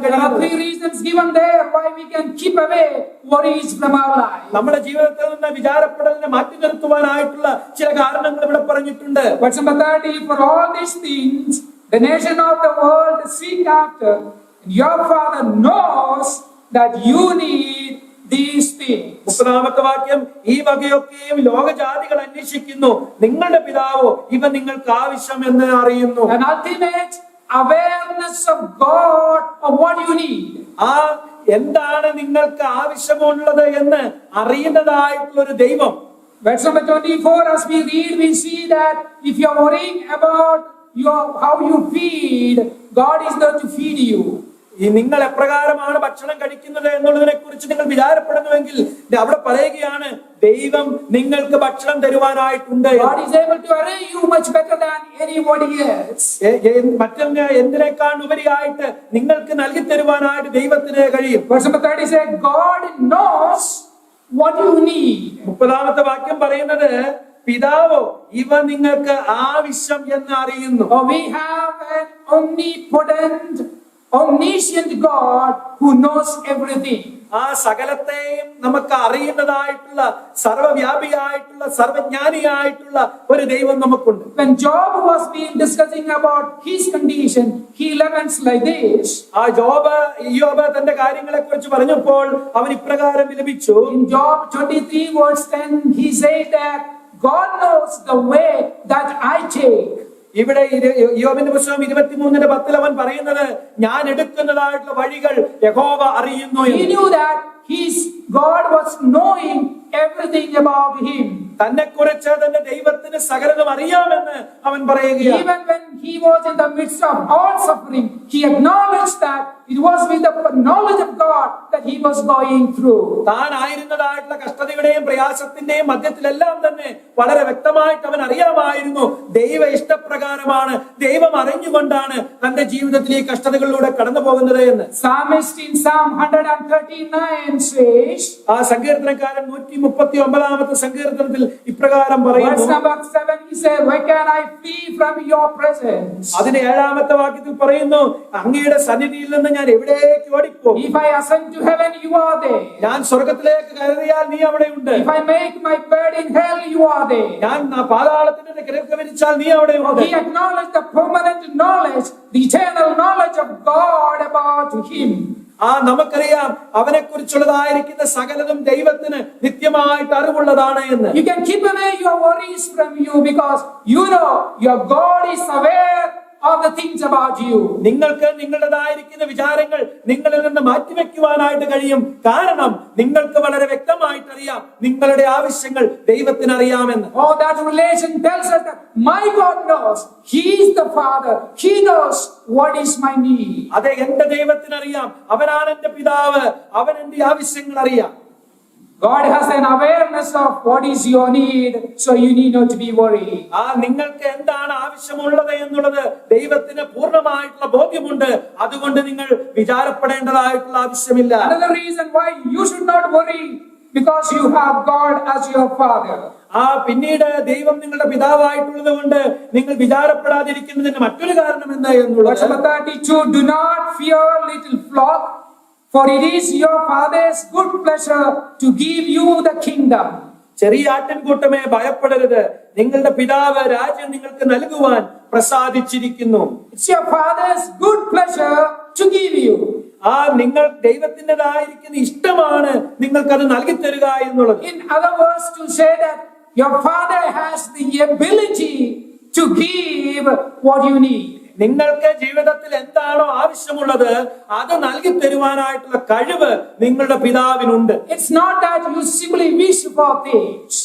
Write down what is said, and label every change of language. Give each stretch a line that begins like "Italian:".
English: There are
Malayalam: കഴിയുന്നത്?
English: 3 reasons given there why we can keep away worries from our life.
Malayalam: നമ്മുടെ ജീവിതത്തിൽ നിന്ന് വിചാരപ്പെടലിനെ മാറ്റി നിർത്തുവാനായിട്ടുള്ള ചില കാരണങ്ങൾ ഇവിടെ പറഞ്ഞിട്ടുണ്ട്.
English: Verse number 30, for all these things the nation of the world seek after, and your Father knows that you need these things.
Malayalam: 30ാമത്തെ വാക്യം, ഈ വകയൊക്കെയും ലോകജാതികൾ അന്വേഷിക്കുന്നു, നിങ്ങളുടെ പിതാവോ ഇവ നിങ്ങൾക്ക് ആവശ്യം എന്ന് അറിയുന്നു.
English: An ultimate awareness of God of what you need.
Malayalam: ആ എന്താണ് നിങ്ങൾക്ക് ആവശ്യമുള്ളത് എന്ന് അറിയുന്നതായിട്ടുള്ള ഒരു ദൈവം.
English: Verse number 24, as we read, we see that if you're worrying about how you feed, God is there to feed you.
Malayalam: ഈ നിങ്ങൾ എപ്രകാരമാണ് ഭക്ഷണം കഴിക്കുന്നത് എന്നുള്ളതിനെ കുറിച്ച് നിങ്ങൾ വിചാരപ്പെടുന്നുവെങ്കിൽ അവിടെ പറയുകയാണ്, ദൈവം നിങ്ങൾക്ക് ഭക്ഷണം തരുവാനായിട്ടുണ്ട്.
English: God is able to arrange you much better than anybody else.
Malayalam: എന്തിനേക്കാൾ ഉപരിയായിട്ട് നിങ്ങൾക്ക് നൽകി തരുവാനായിട്ട് ദൈവത്തിന് കഴിയും.
English: Verse number 30 says, God knows what you need.
Malayalam: 30ാമത്തെ വാക്യം പറയുന്നത്, പിതാവോ ഇവ നിങ്ങൾക്ക് ആവശ്യം എന്ന് അറിയുന്നു.
English: We have an omnipotent, omniscient God who knows everything.
Malayalam: ആ സകലത്തെയും നമുക്ക് അറിയുന്നതായിട്ടുള്ള സർവ്വവ്യാപിയായിട്ടുള്ള സർവജ്ഞാനിയായിട്ടുള്ള ഒരു ദൈവം നമുക്കുണ്ട്.
English: When Job was being discussing about his condition, he laments like this.
Malayalam: ആ യോബ് തന്റെ കാര്യങ്ങളെ കുറിച്ച് പറഞ്ഞപ്പോൾ അവൻ ഇപ്രകാരം വിലപിച്ചു.
English: In Job 23 verse 10, he said that God knows the way that I take.
Malayalam: ഇവിടെ യോബിന്റെ പുസ്തകം 23:10 അവൻ പറയുന്നത്, ഞാൻ എടുക്കുന്നതായിട്ടുള്ള വഴികൾ യഹോവ അറിയുന്നു.
English: He knew that God was knowing everything about him.
Malayalam: തന്നെ കുറിച്ച് തന്റെ ദൈവത്തിന് സകലതും അറിയാമെന്ന് അവൻ പറയുകയാണ്.
English: Even when he was in the midst of all suffering, he acknowledged that it was with the knowledge of God that he was going through.
Malayalam: താൻ ആയിരുന്നതായിട്ടുള്ള കഷ്ടതയുടെയും പ്രയാസത്തിന്റെയും മധ്യത്തിലെല്ലാം തന്നെ വളരെ വ്യക്തമായിട്ട് അവൻ അറിയാമായിരുന്നു ദൈവ ഇഷ്ടപ്രകാരമാണ്, ദൈവം അറിഞ്ഞുകൊണ്ടാണ് തന്റെ ജീവിതത്തിൽ ഈ കഷ്ടതകളിലൂടെ കടന്നു പോകുന്നത് എന്ന്.
English: Psalmist in Psalm 139 says,
Malayalam: ആ സങ്കീർത്തനക്കാരൻ 139ാമത്തെ സങ്കീർത്തനത്തിൽ ഇപ്രകാരം പറയുന്നു.
English: verse number 7, he said, why can I flee from your presence?
Malayalam: അതിന്റെ 7ാമത്തെ വാക്യത്തിൽ പറയുന്നു, അങ്ങയുടെ സന്നിധിയിൽ നിന്ന് ഞാൻ എവിടേക്ക് ഓടിപ്പോകും?
English: If I ascend to heaven, you are there.
Malayalam: ഞാൻ സ്വർഗ്ഗത്തിലേക്ക് കയറിയാൽ നീ അവിടെയുണ്ട്.
English: If I make my bed in hell, you are there.
Malayalam: ഞാൻ പാതാളത്തിന്റെ കിടക്ക വിരിച്ചാൽ നീ അവിടെയുണ്ട്.
English: He acknowledged the permanent knowledge, the eternal knowledge of God about him.
Malayalam: നമുക്കറിയാം അവനെ കുറിച്ചുള്ളതായിരിക്കുന്ന സകലതും ദൈവത്തിന് നിത്യമായിട്ട് അറിവുള്ളതാണ് എന്ന്.
English: You can keep away your worries from you because you know your God is aware of the things about you.
Malayalam: നിങ്ങൾക്ക് നിങ്ങളുടേതായിരിക്കുന്ന വിചാരങ്ങൾ നിങ്ങളിൽ നിന്ന് മാറ്റിവെക്കുവാനായിട്ട് കഴിയും. കാരണം നിങ്ങൾക്ക് വളരെ വ്യക്തമായിട്ട് അറിയാം നിങ്ങളുടെ ആവശ്യങ്ങൾ ദൈവത്തിന് അറിയാമെന്ന്.
English: Oh, that relation tells us that my God knows. He is the Father. He knows what is my need.
Malayalam: അതെ, എന്റെ ദൈവത്തിന് അറിയാം, അവനാണ് എന്റെ പിതാവ്, അവൻ എന്റെ ആവശ്യങ്ങൾ അറിയാം.
English: God has an awareness of what is your need, so you need not to be worried.
Malayalam: നിങ്ങൾക്ക് എന്താണ് ആവശ്യമുള്ളത് എന്നുള്ളത് ദൈവത്തിന് പൂർണ്ണമായിട്ടുള്ള ബോധ്യമുണ്ട്. അതുകൊണ്ട് നിങ്ങൾ വിചാരപ്പെടേണ്ടതായിട്ടുള്ള ആവശ്യമില്ല.
English: Another reason why you should not worry, because you have God as your Father.
Malayalam: പിന്നീട് ദൈവം നിങ്ങളുടെ പിതാവായിട്ടുള്ളത് കൊണ്ട് നിങ്ങൾ വിചാരപ്പെടാതിരിക്കുന്നതിന് മറ്റൊരു കാരണം എന്താ എന്നുള്ളത്.
English: 32, do not fear, little flock, for it is your Father's good pleasure to give you the kingdom.
Malayalam: ചെറിയ ആട്ടിൻകൂട്ടമേ ഭയപ്പെടരുത്, നിങ്ങളുടെ പിതാവ് രാജ്യം നിങ്ങൾക്ക് നൽകുവാൻ പ്രസാദിച്ചിരിക്കുന്നു.
English: It's your Father's good pleasure to give you.
Malayalam: ആ നിങ്ങൾ ദൈവത്തിൻ്റെതായിരിക്കുന്ന ഇഷ്ടമാണ് നിങ്ങൾക്കത് നൽകി തരിക എന്നുള്ളത്.
English: In other words, to say that your Father has the ability to give what you need.
Malayalam: നിങ്ങൾക്ക് ജീവിതത്തിൽ എന്താണോ ആവശ്യമുള്ളത് അത് നൽകി തരുവാനായിട്ടുള്ള കഴിവ് നിങ്ങളുടെ പിതാവിനുണ്ട്.
English: It's not that you simply wish for things.